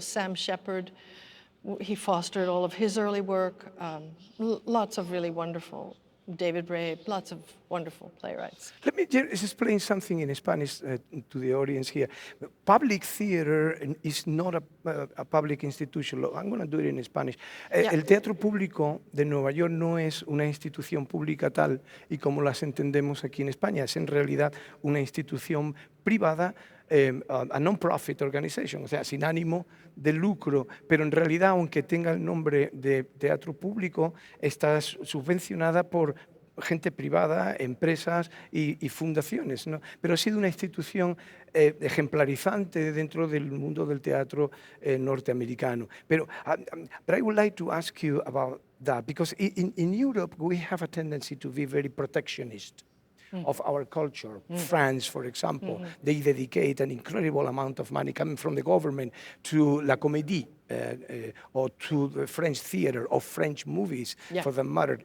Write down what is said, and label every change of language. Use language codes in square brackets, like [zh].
[en] Sam Shepard, he fostered all of his early work, lots of really wonderful, David Ray, lots of wonderful playwrights. Let me just explain something in Spanish to the audience here. Public theater is not a public institution. I'm going to do it in Spanish. Yeah. [es] El teatro público de Nueva York no es una institución pública tal y como las entendemos aquí en España. Es en realidad una institución privada, [en] a non-profit organization, [es] o sea, sin ánimo de lucro, pero en realidad, aunque tenga el nombre de teatro público, está subvencionada por gente privada, empresas y fundaciones, ¿no? Pero ha sido una institución ejemplarizante dentro del mundo del teatro norteamericano. [en] But I would like to ask you about that, because in Europe we have a tendency to be very protectionist of our culture. France, for example, they dedicate an incredible amount of money coming from the government to La Comédie, or to the French theater or French movies, for the matter.